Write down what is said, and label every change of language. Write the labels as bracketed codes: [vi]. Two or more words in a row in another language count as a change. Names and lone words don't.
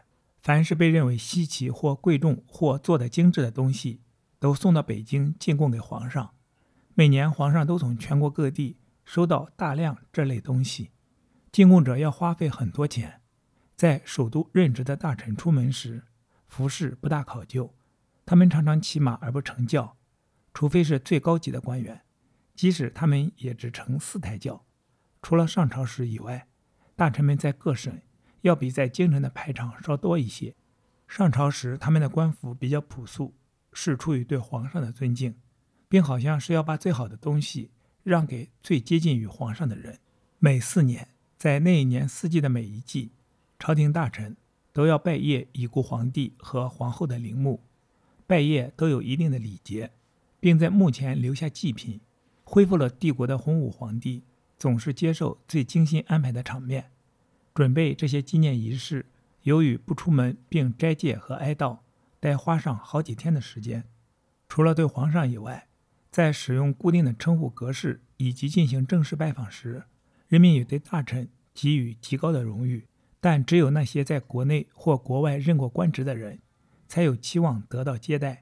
[zh] 凡是被認為稀奇或貴重或做得精緻的東西，都送到北京進貢給皇上。每年皇上都從全國各地收到大量這類東西，進貢者要花費很多錢。在首都任職的大臣出門時，服飾不大考究，他們常常騎馬而不乘轎，除非是最高級的官員，即使他們也只乘4台轎。除了上朝时以外，大臣們在各省要比在京城的排场稍多一些。上朝时他們的官服比較朴素，是出於对皇上的尊敬，並好像是要把最好的東西讓給最接近於皇上的人。每4年，在那一年4季的每一季，朝廷大臣都要拜謁已故皇帝和皇後的陵墓，拜謁都有一定的禮節，並在墓前留下祭品。恢復了帝國的洪武皇帝總是接受最精心安排的場面。準備這些紀念儀式，由於不出門並齋戒和哀悼，得花上好幾天的時間。除了對皇上以外，在使用固定的稱呼格式以及進行正式拜訪時，人民也對大臣給予極高的榮譽，但只有那些在國內或國外任過官職的人才有期望得到接待。